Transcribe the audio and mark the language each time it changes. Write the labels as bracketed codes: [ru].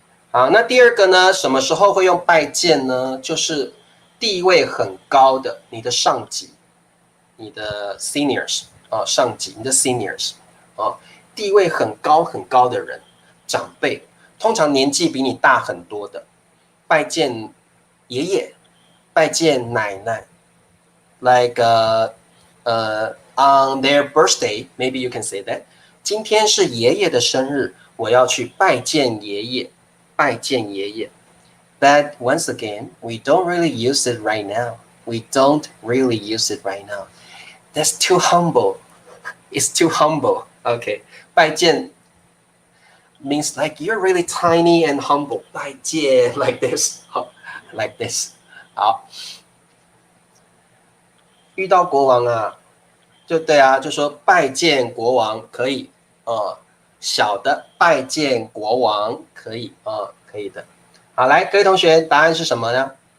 [zh] 好，那第二个呢？什么时候会用拜见呢？就是地位很高的，你的上级，你的 seniors 哦，上级，你的 seniors 哦，地位很高很高的人，长辈，通常年纪比你大很多的，拜见爷爷。拜见奶奶 [en] ，like on their birthday, maybe you can say that。 [zh] 今天是爷爷的生日，我要去拜见爷爷，拜见爷爷。 [en] But once again, we don't really use it right now. We don't really use it right now. That's too humble. It's too humble. Okay, 拜见 means like you're really tiny and humble. 拜见 like this, like this。 [zh] 好，遇到国王啊，就对啊，就说拜见国王可以，小的拜见国王可以，可以的。好，来，各位同学，答案是什么呢？